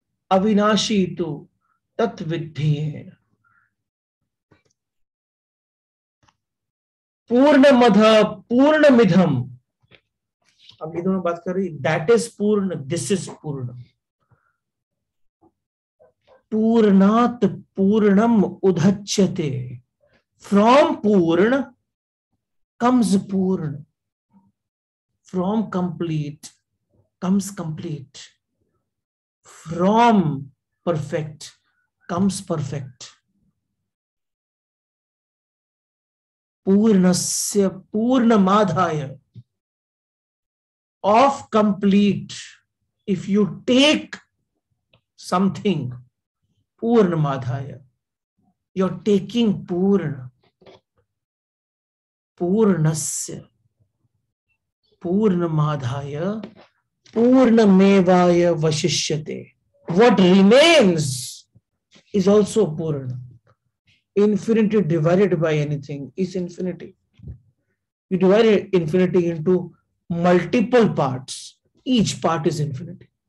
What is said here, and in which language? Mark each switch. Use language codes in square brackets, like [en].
[sa] अविनाशी तो तत्विद्धि है। पूर्णमद पूर्णमिधम, [hi] अब ये दोनों बात कर रही, [en] That is पूर्ण, this is पूर्ण। [sa] पूर्णात पूर्णम उदच्यते, [en] From purna comes purna, from complete comes complete, from perfect comes perfect। [sa] पूर्णस्य पूर्णमादाय, [en] of complete, if you take something पूर्णमादाय, you're taking purna. [sa] पूर्णस्य पूर्णमादाय पूर्णमेवाय वशिष्यते, [en] what remains is also purna. Infinity divided by anything is infinity. You divide infinity into multiple parts, each part is infinity।